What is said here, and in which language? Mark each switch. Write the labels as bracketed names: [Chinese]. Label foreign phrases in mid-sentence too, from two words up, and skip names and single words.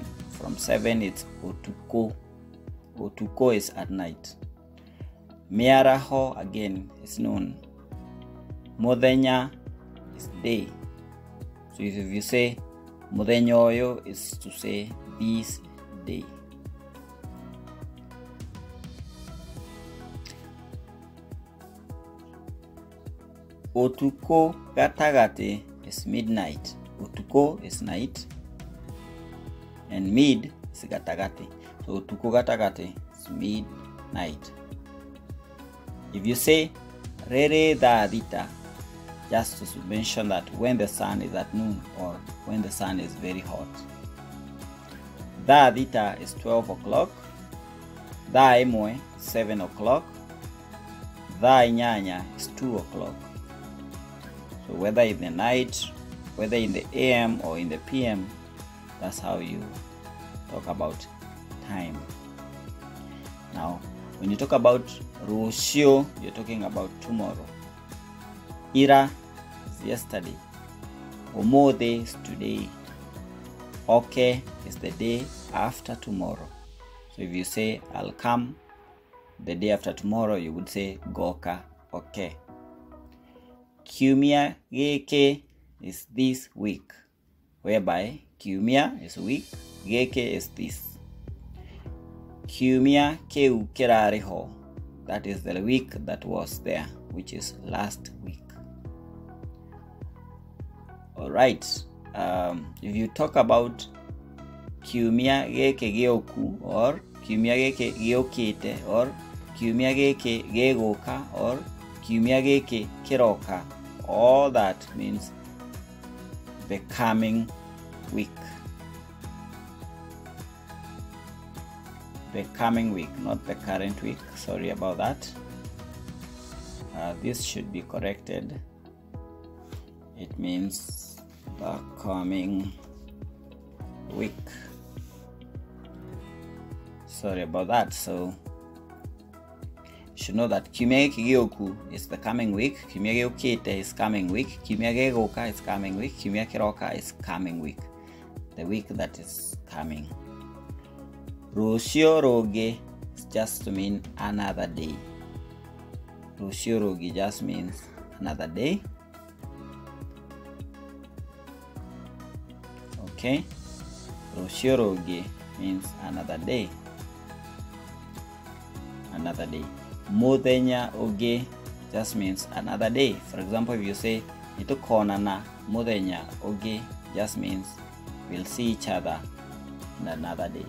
[English] From 7 it's Ũtukũ. Ũtukũ is at night. Mĩaraho again is noon. Mũthenya is day. So if you say [Kikuyu] Mũthenya ũyũ [English] is to say this day. [Kikuyu] Ũtukũ gatagatĩ [English] is midnight. Ũtukũ is night and mid is gatagatĩ. So [Kikuyu] Ũtukũ gatagatĩ [English] is midnight. If you say [Kikuyu] Rĩrĩ, Thaa, thita, [English] just to mention that when the sun is at noon or when the sun is very hot. [Kikuyu] Thaa, thita [English] is 12 o'clock. [Kikuyu] Thaa, ĩmwe, [English] 7 o'clock. [Kikuyu] Thaa, inyanya [English] is 2 o'clock. So whether in the night, whether in the AM or in the PM, that's how you talk about time. Now, when you talk about Rũciũ, you're talking about tomorrow. Ira is yesterday. Ũmũthĩ is today. Okay is the day after tomorrow. So if you say I'll come the day after tomorrow, you would say Ũgoka, okay. [Kikuyu] Kiumia, gĩkĩ [English] is this week, whereby Kiumia is week, gĩkĩ is this. [Kikuyu] Kiumia kĩu kĩrarĩ, [English] that is the week that was there, which is last week. All right. If you talk about [Kikuyu] Kiumia gĩkĩ giũku [English] or [Kikuyu] Kiumia gĩkĩ giũkĩte [English] or [Kikuyu] Kiumia gĩkĩ gĩgũka [English] or [Kikuyu] Kiumia gĩkĩ kĩroka, [English] all that means the coming week. The coming week, not the current week. Sorry about that. This should be corrected. It means the coming week. Sorry about that. So should know that [Kikuyu] kiumia gĩkĩ gĩũku [English] is the coming week, [Kikuyu] kiumia giũkĩte [English] is coming week, [Kikuyu] kiumia gĩgũka [English] is coming week, [Kikuyu] kiumia kĩroka [English] is coming week, the week that is coming. [Kikuyu] Rũciũ rũngĩ [English] is just to mean another day. [Kikuyu] Rũciũ rũngĩ [English] just means another day. Okay, [Kikuyu] Rũciũ rũngĩ [English] means another day. Another day. [Kikuyu] Mũthenya ũngĩ [English] just means another day. For example, if you say [Kikuyu] nĩtũkonana mũthenya ũngĩ, [English] just means we'll see each other on another day.